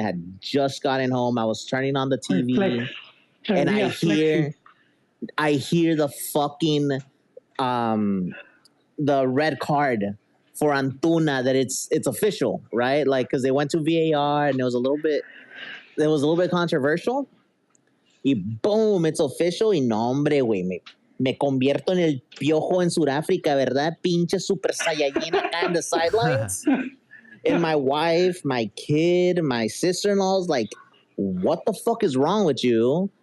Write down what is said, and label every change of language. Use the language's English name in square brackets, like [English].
[English] I had just gotten home. I was turning on the TV, and I hear the fucking the red card for Antuna that it's official, right? Like because they went to VAR and it was a little bit controversial. Y boom, it's official. [Spanish] Y no, hombre, güey, me convierto en el piojo en Sudáfrica, ¿verdad? Pinche super saiyajin acá [English] in the sidelines. And my wife, my kid, my sister-in-law's like, what the fuck is wrong with you?